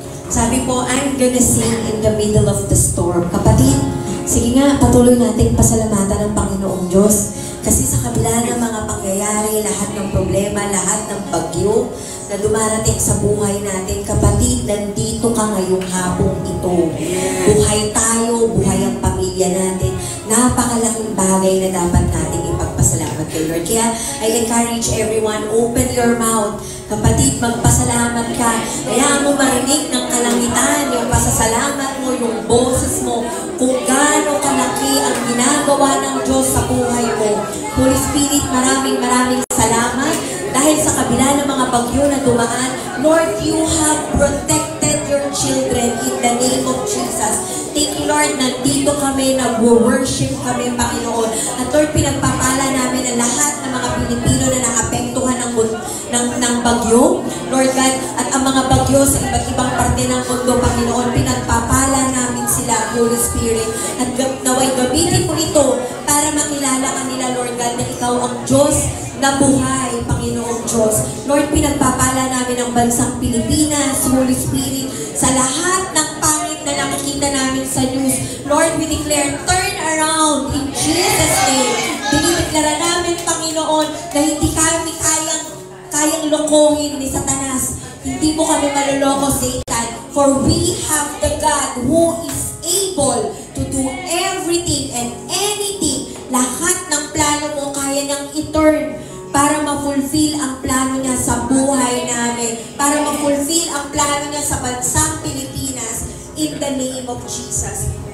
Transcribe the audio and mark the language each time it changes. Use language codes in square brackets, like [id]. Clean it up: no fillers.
[tl] Sabi po, [en] I'm gonna sing in the middle of the storm. [tl] Kapatid, sige nga, patuloy natin pasalamatan ng Panginoong Diyos. Kasi sa kabila ng mga pangyayari, lahat ng problema, lahat ng bagyo na dumarating sa buhay natin, kapatid, nandito ka ngayong hapong ito. Buhay tayo, buhay ang pamilya natin. Napakalaking bagay na dapat natin ipagpasalamat kay Lord. [en] Kaya I encourage everyone, open your mouth. [tl] Kapatid, magpasalamat ka. Kaya mo marinig ng kalangitan, yung pasasalamat mo, yung boses mo, kung gaano kalaki ang ginagawa ng Diyos sa buhay mo. Holy Spirit, maraming salamat. Dahil sa kabila ng mga bagyo na dumaan, Lord, [en] you have protected your children in the name of Jesus. Thank you, [tl] Lord, nandito kami, nag-worship kami, Panginoon. At Lord, pinagpapala namin ang lahat ng mga Pilipino na naapektuhan ng bagyo. Lord God, at ang mga bagyo sa iba't ibang parte ng mundo, Panginoon, pinagpapala namin sila, Holy Spirit. At naway gamitin mo ito para makilala kanila, Lord God, na ikaw ang Diyos na buhay, Panginoong Diyos. Lord, pinagpapala namin ang bansang Pilipinas, Holy Spirit, sa lahat ng pangit na nakikita namin sa news. [en] Lord, we declare, turn around in Jesus' name. [tl] Dinideklara namin, Panginoon, na hindi kami kayang lokohin ni Satanas. Hindi mo kami maloloko, [en] Satan. For we have the God who is able to do everything and anything. [tl] Lahat ng plano mo kaya niyang i-turn para ma-fulfill ang plano niya sa buhay namin, para ma-fulfill ang plano niya sa bansang Pilipinas, [en] in the name of Jesus.